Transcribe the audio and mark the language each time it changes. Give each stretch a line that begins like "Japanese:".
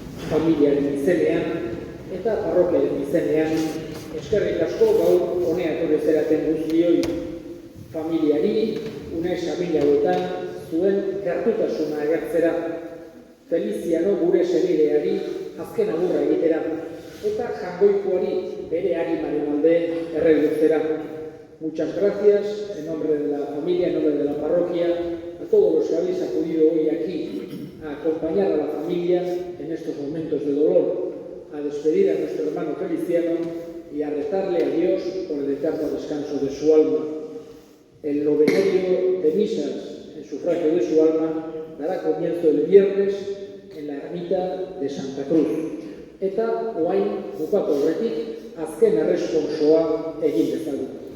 Basque: familiaren izenean eta parrokiaren izenean eskerrik asko gaur honea etorri zeraten guztioi. Familiari, une familia hauetan zuen gertutasuna agertzera, Feliziano gure senideari azken agurra egitera eta jangoikoari bere arimaren alde erregutzera.
Spanish: Muchas gracias en nombre de la familia, en nombre de la parroquia, a todos los que habéis acudido hoy aquí a acompañar a la familia en estos momentos de dolor, a despedir a nuestro hermano Feliciano y a rezarle a Dios por el eterno descanso de su alma. El novenario de misas en sufragio de su alma dará comienzo el viernes en la ermita de Santa Cruz.
Basque: Eta orain bukatu aurretik azken erresponsoa egin dezagun.